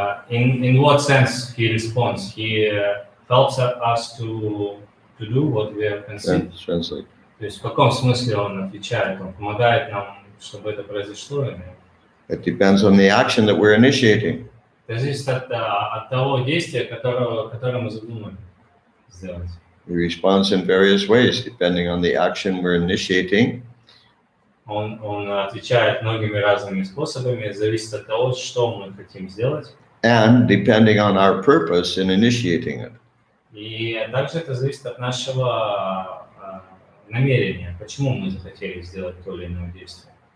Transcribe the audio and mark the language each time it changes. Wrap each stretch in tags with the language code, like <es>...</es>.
<en>In what sense he responds? He helps us to do what we have conceived. Translate.</en> <ru>То есть в каком смысле он отвечает? Он помогает нам, чтобы это произошло?</ru> <en>It depends on the action that we're initiating.</en> <ru>Это зависит от того действия, которое мы задумали сделать.</ru> <en>He responds in various ways, depending on the action we're initiating.</en> <ru>Он отвечает многими разными способами, зависит от того, что мы хотим сделать.</ru> <en>And depending on our purpose in initiating it.</en> <ru>И также это зависит от нашего намерения, почему мы захотели сделать то или иное действие.</ru>